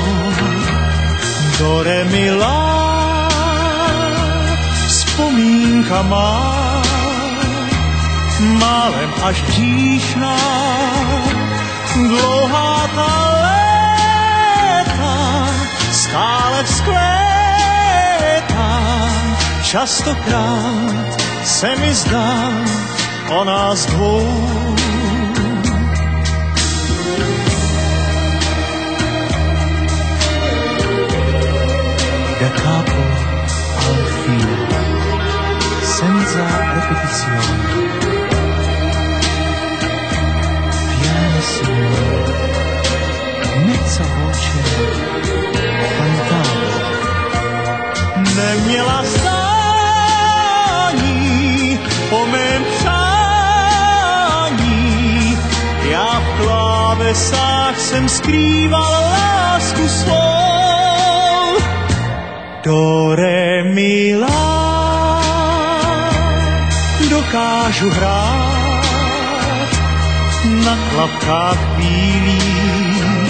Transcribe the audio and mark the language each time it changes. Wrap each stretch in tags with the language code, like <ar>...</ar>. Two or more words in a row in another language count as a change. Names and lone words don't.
<cs>Do re mi la, vzpomínka má, málem až díšná, dlouhá ta léta, stále vzkvétá. Častokrát se mi zdá o nás dvou.</cs> <it>Da capo al fine, senza ripetizione, pianissimo, mezza voce, cantavo.</it> <cs>Neměla zdání o mém přání, já v klávesách jsem skrýval lásku svou. Do re mi la, dokážu hrát na klapkách bílých.</cs>